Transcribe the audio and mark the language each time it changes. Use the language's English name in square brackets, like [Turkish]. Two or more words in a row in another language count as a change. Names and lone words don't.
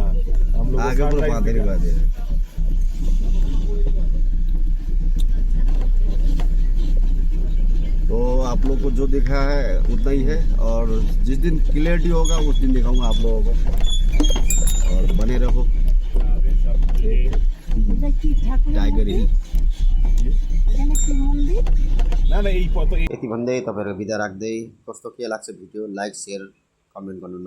[Hindi] आगे पूरा बात नहीं कर दिया। तो आप लोग को जो दिखा है उतना ही है और जिस दिन क्लियरिटी होगा उस दिन दिखाऊंगा आप लोगों को और बने रहो टाइगर हिल। [Nepali] यति भन्दै तपाईँहरू बिदा राख्दै कस्तो के लाग्छ भिडियो [English] like share comment [Nepali] गर्नु